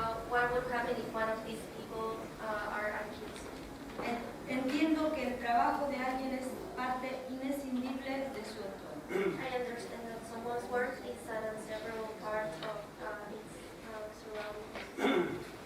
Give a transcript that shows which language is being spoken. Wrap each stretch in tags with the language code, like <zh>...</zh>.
<en>What would happen if one of these people are accused?</en> <es>Entiendo que el trabajo de alguien es parte inescindible de su entorno.</es> <en>I understand that someone's work is an inseparable part of its surroundings.</en>